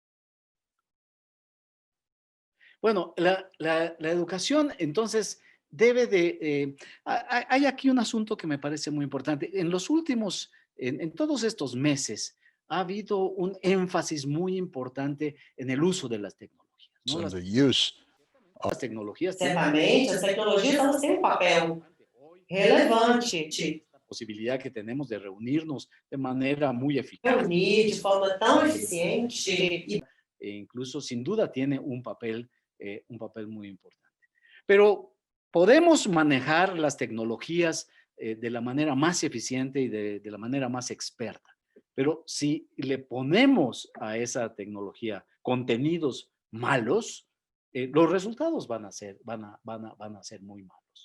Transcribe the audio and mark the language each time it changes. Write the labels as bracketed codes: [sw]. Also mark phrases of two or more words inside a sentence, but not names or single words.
[es] Bueno, la educación, entonces, debe de... hay aquí un asunto que me parece muy importante. En los últimos, en todos estos meses, ha habido un énfasis muy importante en el uso de las tecnologías, ¿no? Las tecnologías [pt] Certamente, as tecnologias elas têm papel relevante. [es] La posibilidad que tenemos de reunirnos de manera muy eficaz. [pt] Reunir de forma tão eficiente. [es] E incluso, sin duda, tiene un papel muy importante. Pero podemos manejar las tecnologías de la manera más eficiente y de la manera más experta. Pero si le ponemos a esa tecnología contenidos malos, los resultados van a ser muy malos.